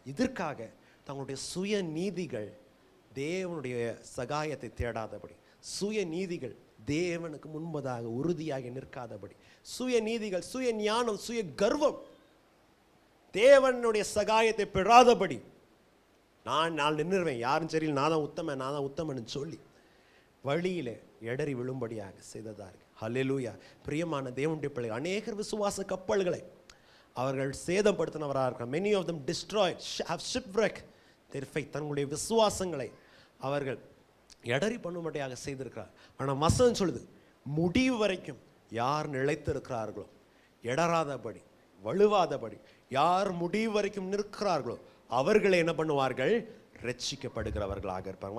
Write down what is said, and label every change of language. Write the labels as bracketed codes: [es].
[ta] இதற்காக தங்களுடைய சுய நீதிகள் தேவனுடைய சகாயத்தை தேடாதபடி, சுய நீதிகள் தேவனுக்கு முன்பதாக உறுதியாக நிற்காதபடி, சுய நீதிகள், சுய ஞானம், சுய கர்வம் தேவனுடைய சகாயத்தை பெறாதபடி, நான் நின்றுவேன், யாரும் சரி, நான் தான் உத்தமன் சொல்லி வழியிலே எடறி விழும்படியாக செய்ததா இருக்கு. ஹல்லேலூயா. பிரியமான தேவனுடைய பிள்ளை, அநேகர் விசுவாச கப்பல்களை அவர்கள் சேதப்படுத்தினவராக இருக்கிறார். [en] many of them destroyed, have shipwrecked their faith. [ta] தங்களுடைய விசுவாசங்களை அவர்கள் எடறி பண்ணும்படியாக செய்திருக்கிறார். ஆனால் வசனம் சொல்லுது, முடிவு வரைக்கும் யார் நிலைத்திருக்கிறார்களோ, எடராதபடி வலுவாதபடி யார் முடிவு வரைக்கும் நிற்கிறார்களோ அவர்களை என்ன பண்ணுவார்கள், ரட்சிக்கப்படுகிறவர்களாக இருப்பாங்க.